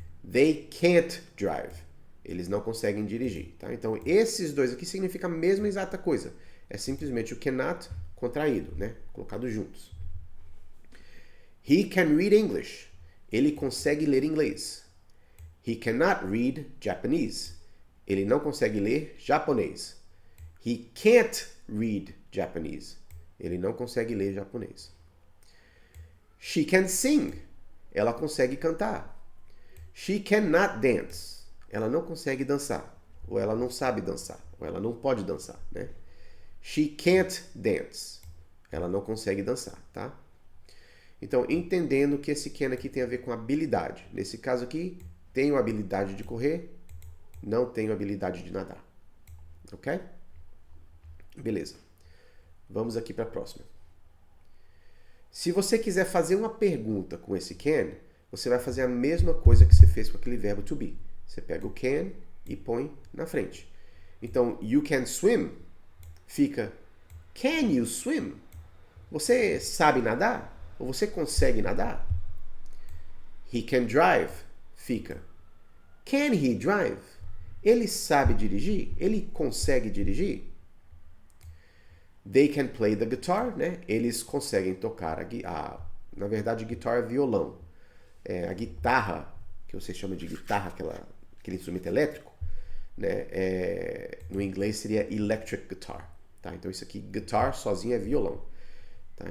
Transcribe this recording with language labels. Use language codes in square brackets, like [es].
[en] They can't drive, [pt] eles não conseguem dirigir, tá? Então esses dois aqui significam a mesma exata coisa. É simplesmente o cannot contraído, né? Colocado juntos. [en] He can read English. [pt] Ele consegue ler inglês. [en] He cannot read Japanese. [pt] Ele não consegue ler japonês. [en] He can't read Japanese. [pt] Ele não consegue ler japonês. [en] She can sing. [pt] Ela consegue cantar. [en] She cannot dance. [pt] Ela não consegue dançar. Ou ela não sabe dançar. Ou ela não pode dançar, né? [en] She can't dance. [pt] Ela não consegue dançar, tá? Então, entendendo que esse can aqui tem a ver com habilidade. Nesse caso aqui, tenho habilidade de correr, não tenho habilidade de nadar. Ok? Beleza. Vamos aqui para a próxima. Se você quiser fazer uma pergunta com esse can, você vai fazer a mesma coisa que você fez com aquele verbo to be. Você pega o can e põe na frente. [en] Então, you can swim fica can you swim? [pt] Você sabe nadar? Ou você consegue nadar? [en] He can drive [pt] fica [en] can he drive? [pt] Ele sabe dirigir? Ele consegue dirigir? [en] They can play the guitar, [pt] né? Eles conseguem tocar na verdade, guitar é violão. A guitarra, que você chama de guitarra, aquele instrumento elétrico, né? No inglês seria electric guitar. Tá? Então isso aqui, guitar sozinho é violão. Tá?